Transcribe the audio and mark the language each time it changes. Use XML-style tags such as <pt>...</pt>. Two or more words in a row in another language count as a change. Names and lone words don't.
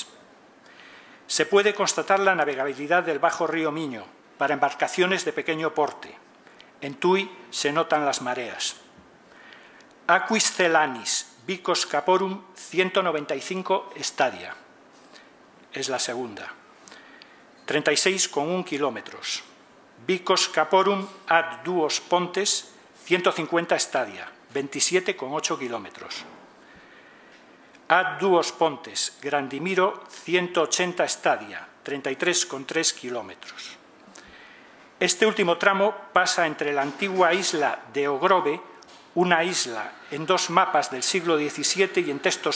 <es>Se puede constatar la navegabilidad del bajo río Miño para embarcaciones de pequeño porte. En Tui se notan las mareas. Aquis Celanis, Vicos Caporum, 195 estadia. Es la segunda. 36,1 kilómetros. Vicos Caporum ad Duos Pontes, 150 estadia. 27,8 kilómetros. Ad Duos Pontes, Grandimiro, 180 estadia, 33,3 kilómetros. Este último tramo pasa entre la antigua isla de Ogrove, una isla en 2 mapas del siglo XVII y en textos</es>